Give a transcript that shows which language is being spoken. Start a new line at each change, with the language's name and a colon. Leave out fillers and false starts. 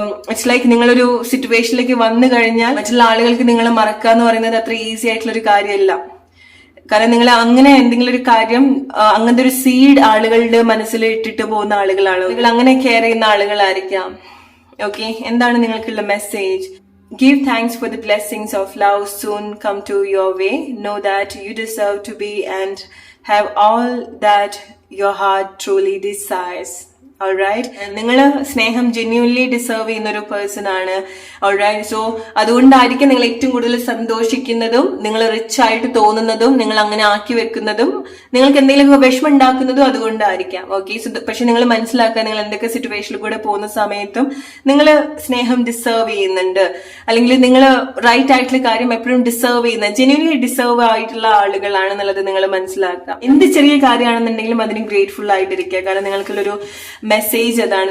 English: it's like
Malayalam: നിങ്ങളൊരു സിറ്റുവേഷനിലേക്ക് വന്നു കഴിഞ്ഞാൽ മറ്റുള്ള ആളുകൾക്ക് നിങ്ങളെ മറക്കുക എന്ന് പറയുന്നത് അത്ര ഈസി ആയിട്ടുള്ള ഒരു കാര്യമല്ല. കാരണം നിങ്ങൾ അങ്ങനെ എന്തെങ്കിലും ഒരു കാര്യം, അങ്ങനത്തെ ഒരു സീഡ് ആളുകളുടെ മനസ്സിൽ ഇട്ടിട്ട് പോകുന്ന ആളുകളാണ് നിങ്ങൾ. അങ്ങനെ കെയർ ചെയ്യുന്ന ആളുകളായിരിക്കാം. ഓക്കെ, എന്താണ് നിങ്ങൾക്കുള്ള message?
English: Give thanks for the blessings of love soon come to your way. Know that you deserve to be and have all that your heart truly desires.
Malayalam: Alright, നിങ്ങൾ സ്നേഹം ജെന്യൂൻലി ഡിസേർവ് ചെയ്യുന്ന ഒരു person ആണ്. Alright, so അതുകൊണ്ടായിരിക്കും നിങ്ങൾ ഏറ്റവും കൂടുതൽ സന്തോഷിക്കുന്നതും നിങ്ങൾ റിച്ച് ആയിട്ട് തോന്നുന്നതും നിങ്ങൾ അങ്ങനെ ആക്കി വെക്കുന്നതും നിങ്ങൾക്ക് എന്തെങ്കിലും വിഷമം ഉണ്ടാക്കുന്നതും അതുകൊണ്ടായിരിക്കാം. ഓക്കെ, സോ പക്ഷെ നിങ്ങൾ മനസ്സിലാക്കുക, നിങ്ങൾ എന്തൊക്കെ സിറ്റുവേഷനിൽ കൂടെ പോകുന്ന സമയത്തും നിങ്ങൾ സ്നേഹം ഡിസേർവ് ചെയ്യുന്നുണ്ട്, അല്ലെങ്കിൽ നിങ്ങൾ റൈറ്റ് ആയിട്ടുള്ള കാര്യം എപ്പോഴും ഡിസേർവ് ചെയ്യുന്ന, ജെന്യൂൻലി ഡിസേർവ് ആയിട്ടുള്ള ആളുകളാണെന്നുള്ളത് നിങ്ങൾ മനസ്സിലാക്കുക. എന്ത് ചെറിയ കാര്യമാണെന്നുണ്ടെങ്കിലും അതിന് ഗ്രേറ്റ്ഫുൾ ആയിട്ടിരിക്കുക. കാരണം നിങ്ങൾക്കുള്ളൊരു മെസ്സേജ് അതാണ്.